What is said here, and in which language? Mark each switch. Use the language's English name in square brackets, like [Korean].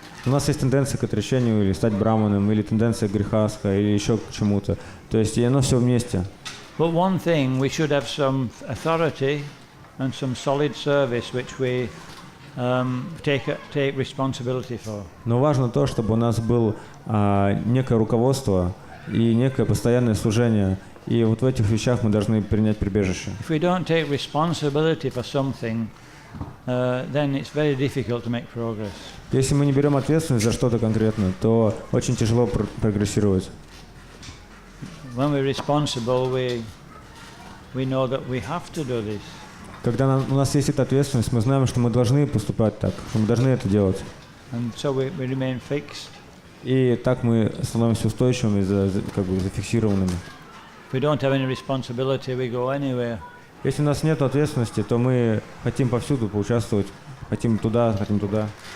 [Russian] У нас есть тенденция к отречению, или стать браманом, или тенденция к грехаска, или еще к чему-то. То есть и оно все вместе. [English] But one thing, we should have some authority and some solid service which we take responsibility for. [Russian] Но важно то, чтобы у нас было некое руководство и некое постоянное служение. И вот в этих вещах мы должны принять прибежище. [English] If we don't take responsibility for something, then it's very difficult to make progress. [Russian] Если мы не берем ответственность за что-то конкретно, то очень тяжело прогрессировать. [English] When we're responsible, we know that we have to do this. [Russian] Когда у нас есть эта ответственность, мы знаем, что мы должны поступать так, что мы должны это делать. [English] And so we remain fixed. [Russian] И так мы становимся устойчивыми, зафиксированными. [English] If we don't have any responsibility, we go anywhere. [Russian] Если у нас нет ответственности, то мы хотим повсюду поучаствовать, хотим туда, хотим туда.